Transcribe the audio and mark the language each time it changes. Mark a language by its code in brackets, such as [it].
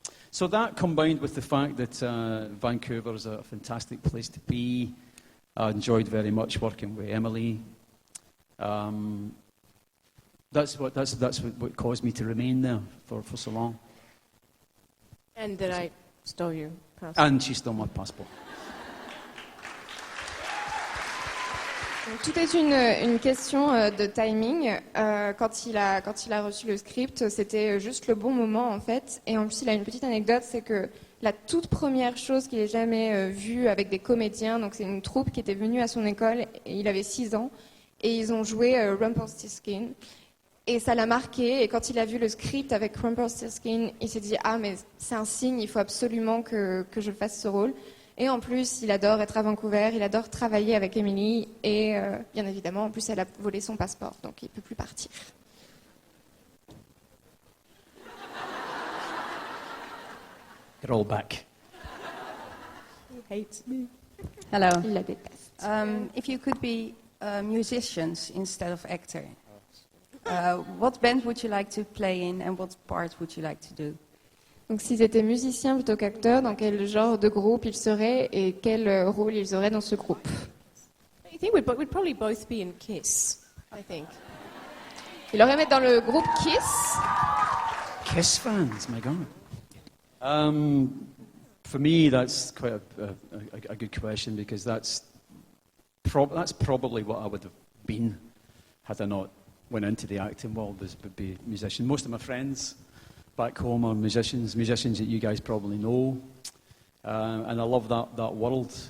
[en] So that combined with the fact that Vancouver is a fantastic place to be, I enjoyed very much working with Emilie. That's what caused me to remain there for so long. And that I stole your passport. And she stole my passport. [fr] Donc, tout est une question de timing. Quand il a reçu le script, c'était juste le bon moment en fait. Et en plus, il a une petite anecdote, c'est que la toute première chose qu'il ait jamais vue avec des comédiens, donc c'est une troupe qui était venue à son école, et il avait 6 ans, et ils ont joué Rumpelstiltskin. Et ça l'a marqué, et quand il a vu le script avec Rumpelstiltskin, il s'est dit « Ah, mais c'est un signe, il faut absolument que je fasse ce rôle ». Et en plus, il adore être à Vancouver, il adore travailler avec Emilie, et bien évidemment, en plus, elle a volé son passeport, donc il ne peut plus partir. [en] Get all back. He hates me. Hello. [fr] Il la déteste. [en] If you could be musicians instead of actor, what band would you like to play in and what part would you like to do? [fr] Donc s'ils étaient musiciens plutôt qu'acteurs, dans quel genre de groupe ils seraient et quel rôle ils auraient dans ce groupe? [en] I think we'd probably both be in Kiss, I think. [fr] Il aurait mettre dans le groupe Kiss. [en] Kiss fans, my God. For me, that's quite a good question because that's probably what I would have been had I not went into the acting world. Would be a musician. Most of my friends back home are musicians that you guys probably know, and I love that world.